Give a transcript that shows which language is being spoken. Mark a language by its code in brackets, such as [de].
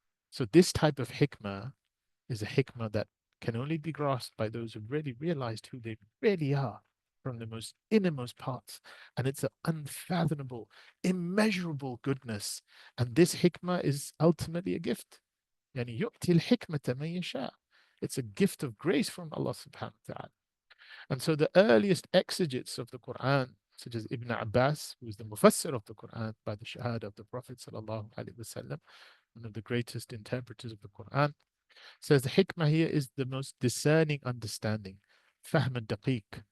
[en] So this type of hikmah is a hikmah that can only be grasped by those who really realized who they really are from the most innermost parts. And it's an unfathomable, immeasurable goodness. And this hikmah is ultimately a gift. [ar] يعني يؤتي الحكمة من يشاء. [en] It's a gift of grace from Allah subhanahu wa ta'ala. And so the earliest exegetes of the Quran, such as Ibn Abbas, who is the mufassir of the Quran by the shahada of the Prophet sallallahu alaihi wasallam, one of the greatest interpreters of the Quran, says the hikmah here is the most discerning understanding, fahm al-daqiq.